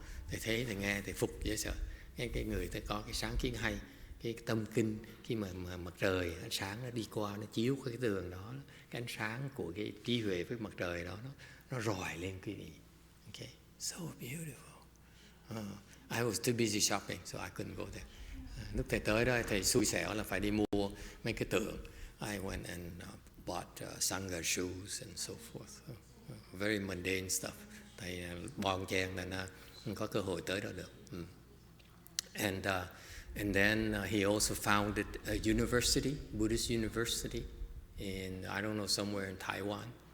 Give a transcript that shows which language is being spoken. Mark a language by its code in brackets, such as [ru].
[vi] Thầy thấy, thầy nghe, thầy phục dễ sợ. Cái người ta có cái sáng kiến hay, cái tâm kinh, khi mà mặt trời ánh sáng nó đi qua, nó chiếu cái tường đó, cái ánh sáng của cái trí huệ với mặt trời đó nó rọi lên quý vị. [en] Okay, so beautiful. I was too busy shopping, so I couldn't go there. [vi] Lúc thầy tới đó, thầy xui xẻo là phải đi mua mấy cái tượng. [en] I went and bought Sangha shoes and so forth. Very mundane stuff. [vi] Thầy bon chen là nó không có cơ hội tới đó được. [en] And then he also founded a university, Buddhist university, in, I don't know, somewhere in Taiwan.